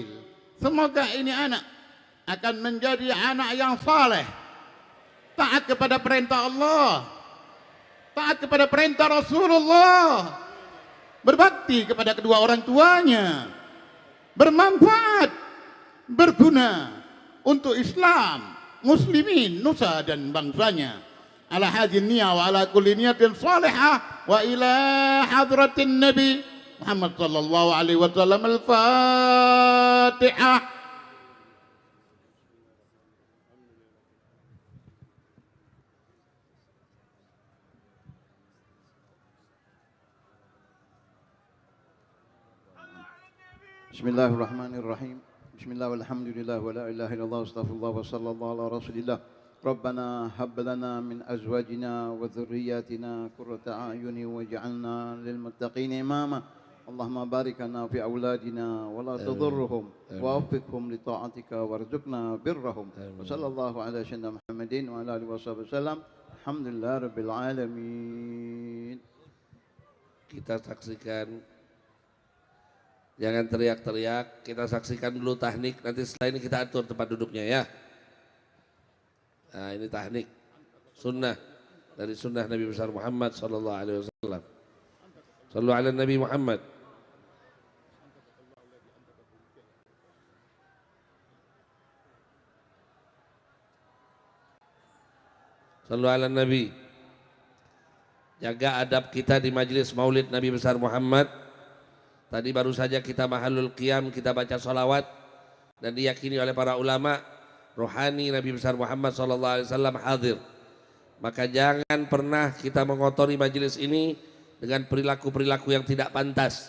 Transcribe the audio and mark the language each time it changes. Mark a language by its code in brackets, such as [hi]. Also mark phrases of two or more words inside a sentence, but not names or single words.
[id] Semoga ini anak akan menjadi anak yang saleh, taat kepada perintah Allah, taat kepada perintah Rasulullah, berbakti kepada kedua orang tuanya, bermanfaat, berguna untuk Islam, muslimin, nusa dan bangsanya. [ar] على هذه النية وعلى كل نية صالحة وإلى حضرة النبي محمد صلى الله عليه وسلم. Al-Fatihah. Bismillahirrahmanirrahim. بسم الله والحمد لله ولا إله إلا الله أستغفر الله وصلى الله على رسول الله. ربنا هب لنا من أزواجنا وذرياتنا قرة أعين واجعلنا للمتقين إماما. اللهم بارك لنا في أولادنا ولا تضرهم ووفقهم لطاعتك وارزقنا برهم. وصلى الله على سيدنا محمد وعلى آله وسلم. الحمد لله رب العالمين. [id] Kita saksikan, jangan teriak-teriak, kita saksikan dulu tahnik, nanti setelah ini kita atur tempat duduknya ya. Nah, ini tahnik sunnah dari sunnah Nabi besar Muhammad [ar] صلى الله عليه وسلم. صلوا على النبي محمد. صلوا على النبي. [id] Jaga adab kita di majelis maulid Nabi besar Muhammad. Tadi baru saja kita [ar] محل القيام, [id] kita baca salawat dan diyakini oleh para ulama rohani Nabi besar Muhammad [ar] صلى الله عليه وسلم [id] hadir. Maka jangan pernah kita mengotori majelis ini dengan perilaku-perilaku yang tidak pantas.